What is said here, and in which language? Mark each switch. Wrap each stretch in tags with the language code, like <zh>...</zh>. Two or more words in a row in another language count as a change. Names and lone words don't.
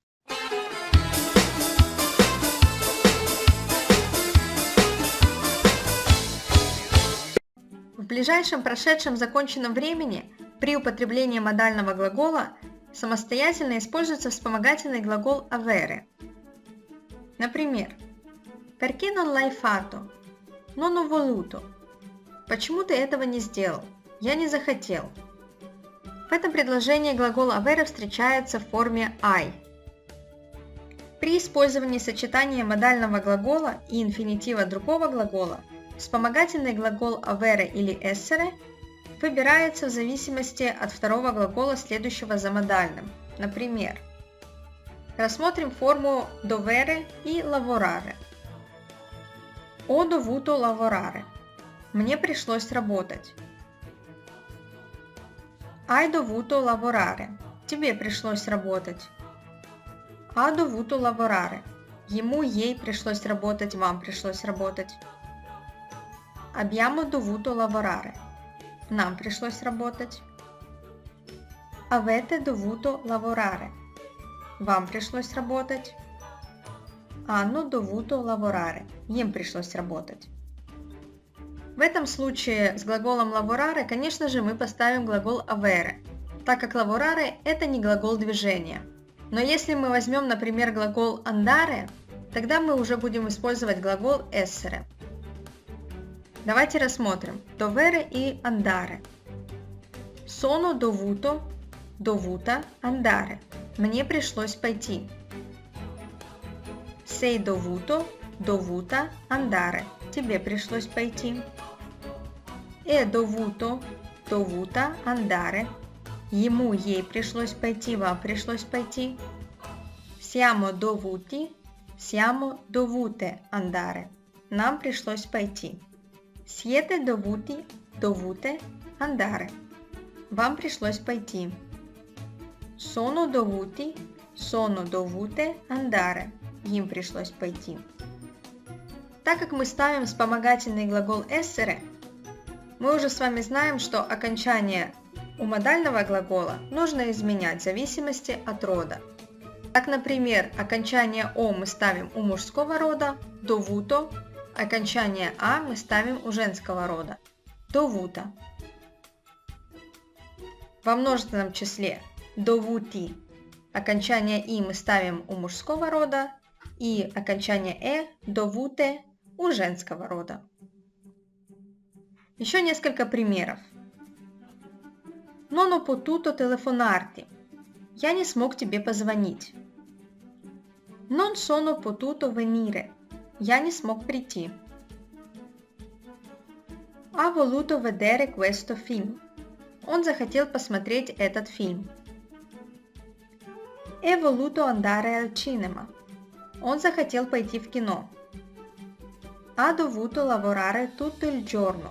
<ru>В ближайшем прошедшем законченном времени при употреблении модального глагола самостоятельно используется вспомогательный глагол avere.</ru> <it>Например, perché non l'hai fatto? Non ho voluto.</it> <ru>Почему ты этого не сделал? Я не захотел. В этом предложении глагол avere встречается в форме I. При использовании сочетания модального глагола и инфинитива другого глагола вспомогательный глагол avere или essere выбирается в зависимости от второго глагола, следующего за модальным. Например, рассмотрим форму dovere и lavorare.</ru> <it>Ho dovuto lavorare.</it> <ru>Мне пришлось работать.</ru> <it>Hai dovuto lavorare.</it> <ru>Тебе пришлось работать.</ru> <it>Ha dovuto lavorare.</it> <ru>Ему, ей пришлось работать, вам пришлось работать.</ru> <it>Abbiamo dovuto lavorare.</it> <ru>Нам пришлось работать.</ru> <it>Avete dovuto lavorare.</it> <ru>Вам пришлось работать.</ru> <it>Hanno dovuto lavorare.</it> <ru>Им пришлось работать. В этом случае с глаголом lavorare, конечно же, мы поставим глагол avere, так как lavorare – это не глагол движения. Но если мы возьмем, например, глагол andare, тогда мы уже будем использовать глагол essere. Давайте рассмотрим dovere и andare.</ru> <it>Sono dovuto, dovuta andare.</it> <ru>Мне пришлось пойти.</ru> <it>Sei dovuto, dovuta andare.</it> <ru>Тебе пришлось пойти.</ru> <it>È dovuto, dovuta andare.</it> <ru>Ему, ей пришлось пойти, вам пришлось пойти.</ru> <it>Siamo dovuti, siamo dovute andare.</it> <ru>Нам пришлось пойти.</ru> <it>Siete dovuti, dovute andare.</it> <ru>Вам пришлось пойти.</ru> <it>Sono dovuti, sono dovute andare.</it> <ru>Им пришлось пойти. Так как мы ставим вспомогательный глагол essere, мы уже с вами знаем, что окончание у модального глагола нужно изменять в зависимости от рода. Так, например, окончание «о» мы ставим у мужского рода, dovuto, окончание «а» мы ставим у женского рода, dovuta. Во множественном числе dovuti окончание «и» мы ставим у мужского рода и окончание «э» dovute у женского рода. Еще несколько примеров.</ru> <it>Non ho potuto telefonarti.</it> <ru>Я не смог тебе позвонить.</ru> <it>Non sono potuto venire.</it> <ru>Я не смог прийти.</ru> <it>Ha voluto vedere questo film.</it> <ru>Он захотел посмотреть этот фильм.</ru> <it>È voluto andare al cinema.</it> <ru>Он захотел пойти в кино.</ru> <it>Ha dovuto lavorare tutto il giorno.</it>